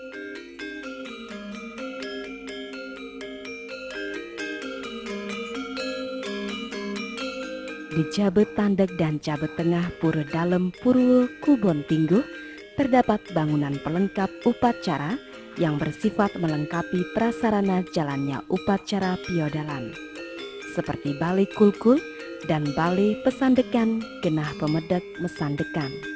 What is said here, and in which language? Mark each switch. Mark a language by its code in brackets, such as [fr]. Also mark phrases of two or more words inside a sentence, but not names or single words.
[id] Di Jabe Tandeg dan Jabe Tengah Pura Dalem Purwo Kubon Tingguh terdapat bangunan pelengkap upacara yang bersifat melengkapi prasarana jalannya upacara piodalan, seperti balai kulkul dan balai pesandekan [ban] genah pemedek mesandekan.